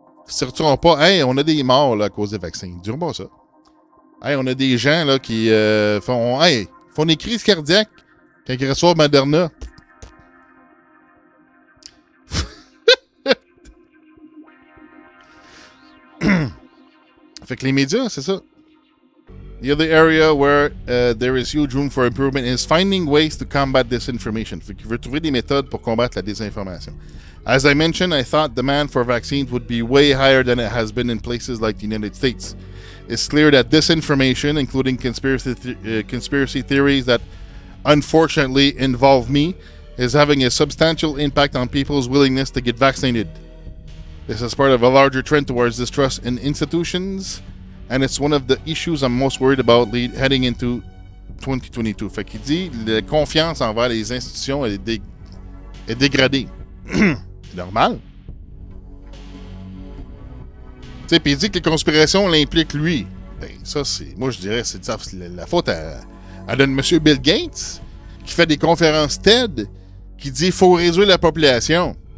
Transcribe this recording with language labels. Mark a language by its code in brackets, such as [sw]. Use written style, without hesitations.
[fr] Ils ne sortiront pas, hey, on a des morts là, à cause des vaccins. Ils ne diront pas ça. Hey, on a des gens là qui font des crises cardiaques quand ils reçoivent Moderna. Fait que les médias, c'est ça. [en] The other area where there is huge room for improvement is finding ways to combat disinformation. [fr] Fait qu'il veut trouver des méthodes pour combattre la désinformation. [en] As I mentioned, I thought demand for vaccines would be way higher than it has been in places like the United States. It's clear that disinformation, including conspiracy theories that unfortunately involve me, is having a substantial impact on people's willingness to get vaccinated. This is part of a larger trend towards distrust in institutions, and it's one of the issues I'm most worried about heading into 2022. [fr] Fait qu'il dit la confiance envers les institutions est dégradée. C'est normal. Tu sais, puis il dit que les conspirations l'impliquent lui. Ben, ça, c'est. Moi, je dirais, c'est la faute à M. Bill Gates, qui fait des conférences TED, qui dit qu'il faut réduire la population.